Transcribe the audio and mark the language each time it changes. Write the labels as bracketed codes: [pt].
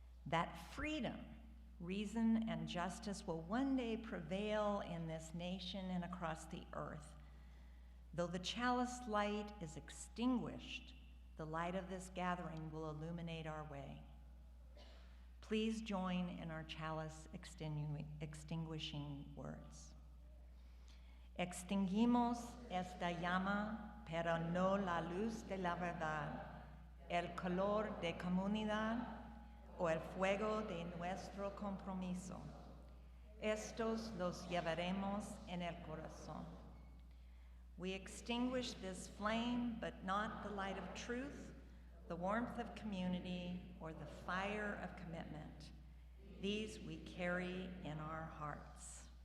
[en] That freedom, reason, and justice will one day prevail in this nation and across the earth. Though the chalice light is extinguished, the light of this gathering will illuminate our way. Please join in our chalice extinguishing words. [es] Extinguimos esta llama, pero no la luz de la verdad, el calor de comunidad o el fuego de nuestro compromiso. Estos los llevaremos en el corazón. [en] We extinguish this flame, but not the light of truth, the warmth of community, or the fire of commitment. These we carry in our hearts.